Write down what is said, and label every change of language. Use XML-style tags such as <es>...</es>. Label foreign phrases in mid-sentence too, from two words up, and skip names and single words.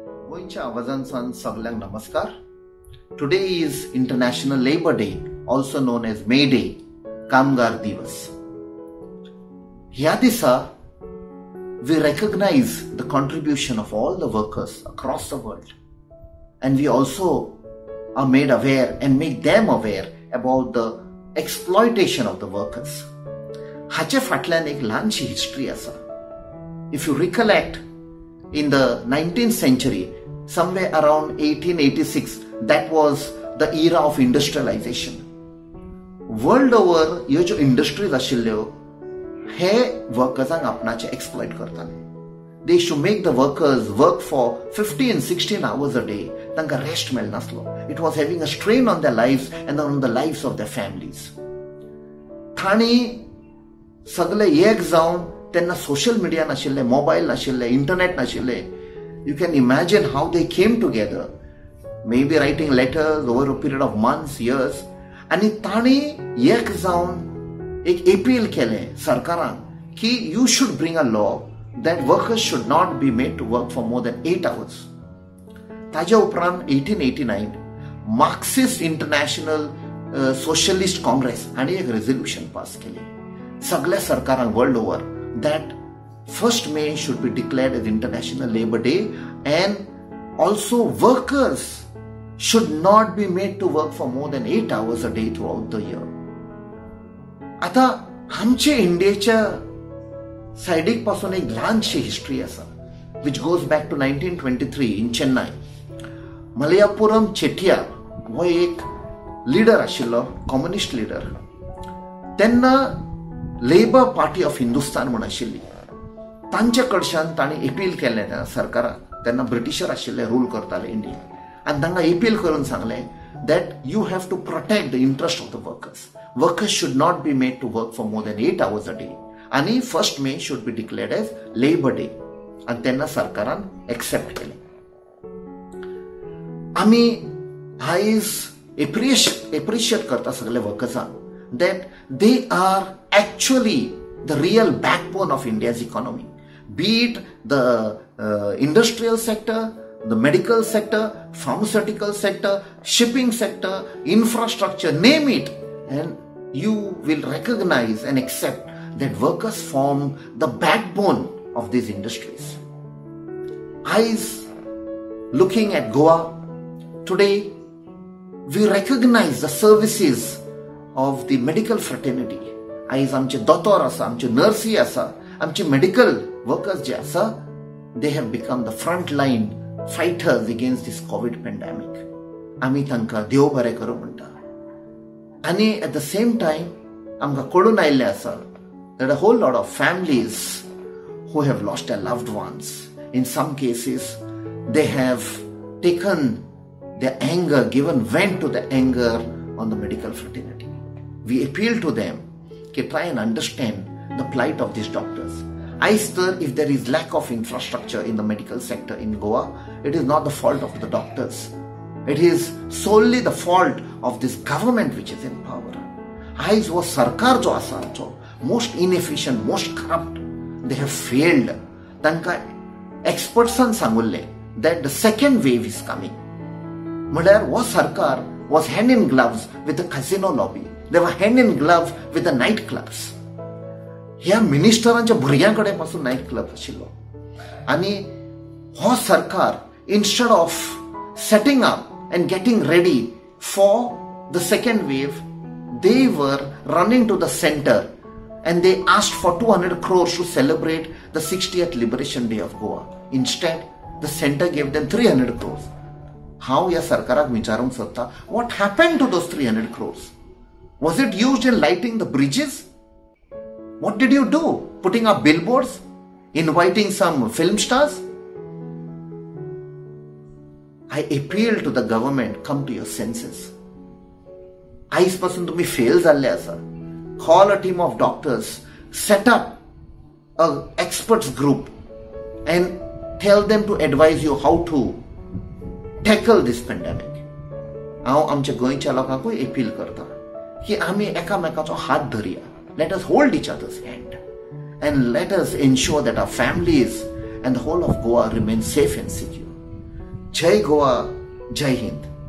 <kok>गोंयच्या आवाजांसान सगळ्यांक नमस्कार.</kok> <en>Today is International Labour Day, also known as May Day,</en> <kok>कामगार दिवस. ह्या दिसा</kok> <en>we recognize the contribution of all the workers across the world, and we also are made aware and make them aware about the exploitation of the workers.</en> <kok>हाचे फाटल्यान एक ल्हानशी हिस्ट्री आसा.</kok> <en>If you recollect, in the 19th century, somewhere around 1886, that was the era of industrialization. World over,</en> <kok>ह्यो ज्यो इंडस्ट्रीज आशिल्ल्यो हे वर्कर्सांक आपणाचे एक्सप्लॉइट करताले.</kok> <en>They used to make the workers work for 15, 16 hours a day.</en> <kok>तांकां रेस्ट मेळनासलो.</kok> <en>It was having a strain on their lives and on the lives of their families.</en> <kok>तांणी सगळे एक जावन तेन्ना</kok> <en>social media</en> <kok>नाशिल्ले, मोबायल नाशिल्ले, इंटरनेट नाशिल्ले.</kok> <en>You can imagine how they came together, maybe writing letters over a period of months, years.</en> <kok>आणि तांणी एक जावन एक अपील केलें सरकारांक की</kok> <en>you should bring a law that workers should not be made to work for more than 8 hours.</en> <kok>ताज्या उपरांत 1889 मार्क्सिस्ट इंटरनॅशनल सोशलिस्ट काँग्रेस हांणी एक रेझोल्युशन पास केली सगळ्या सरकारांक</kok> <en>world over that 1st May should be declared as International Labour Day, and also workers should not be made to work for more than 8 hours a day throughout the year.</en> <kok>आता आमचे इंडियाच्या सायडीक पासून एक ल्हानशी हिस्ट्री आसा</kok> <en>which goes back to 1923 in Chennai.</en> <kok>मलयापुरम चेट्टियार हो एक लीडर आशिल्लो,</kok> <en>communist leader.</en> <kok>तेन्ना लेबर पार्टी ऑफ हिंदुस्तान म्हण आशिल्ली. तांचे कडच्यान तांणी अपील केलें त्या सरकाराक. तेन्ना ब्रिटिशर आशिल्ले, रूल करताले इंडिया. आनी तांकां अपील करून सांगलें</kok> <en>that you have to protect the interest of the workers. Workers should not be made to work for more than 8 hours a day. आणि 1st May should be declared as Labor Day.</en> <kok>आणि तेन्ना सरकारान एक्सेप्ट केलें. आमी आयज एप्रिशिएट करता सगळे वर्कर्सांक</kok> <en>that they are actually the real backbone of India's economy. Be it the industrial sector, the medical sector, pharmaceutical sector, shipping sector, infrastructure, name it, and you will recognize and accept that workers form the backbone of these industries. Eyes looking at Goa today, we recognize the services of the medical fraternity.</en> <kok>आयज आमचे दोतोर आसा, आमचे नर्सी आसा, आमचे</kok> <en>medical workers</en> <kok>जे आसा,</kok> <en>they have become the front line fighters against this COVID pandemic.</en> <kok>आमी तांकां देव बरें करूं म्हणटा.</kok> <en>आनी at the same time</en> <kok>आमकां कळून आयिल्लें आसा</kok> <en>that a whole lot of families who have lost their loved ones, in some cases they have taken their anger, given vent to the anger on the medical fraternity. We appeal to them to try and understand the plight of these doctors. If there is lack of infrastructure in the medical sector in Goa, it is not the fault of the doctors. It is solely the fault of this government which is in power.</en> <kok>वो सरकार जो आसा</kok> <en>most inefficient, most corrupt. They have failed.</en> <kok>तांकां expertsan सांगुल्लें</kok> <en>that the second wave is coming.</en> <kok>म्हळ्यार वो सरकार</kok> <en>was hand in gloves with the casino lobby. They were hand in glove with the night clubs.</en> <kok>ह्या मिनिस्टरांच्या भुरग्यांकडे पासून</kok> <en>night club</en> <kok>आशिल्लो. आणि हो सरकार</kok> <en>instead of setting up and getting ready for the second wave, they were running to the center and they asked for 200 crores to celebrate the 60th Liberation Day of Goa. Instead, the center gave them 300 crores.</en> <kok>हांव ह्या सरकाराक विचारूंक सोदता,</kok> <en>what happened to those 300 crores? Was it used in lighting the bridges? What did you do? Putting up billboards? Inviting some film stars? I appeal to the government, come to your senses.</en> <kok>आयज पासून तुम्ही फेल जाल्ले आसा.</kok> <en>Call a team of doctors, set up an experts group and tell them to advise you how to tackle this pandemic.</en> <kok>हांव आमच्या गोंयच्या लोकांकूय अपील करता की आमी एकामेकाचो हात धरया.</kok> <en>Let us hold each other's hand and let us ensure that our families and the whole of Goa remain safe and secure.</en> <kok>जय गोवा, जय हिंद.</kok>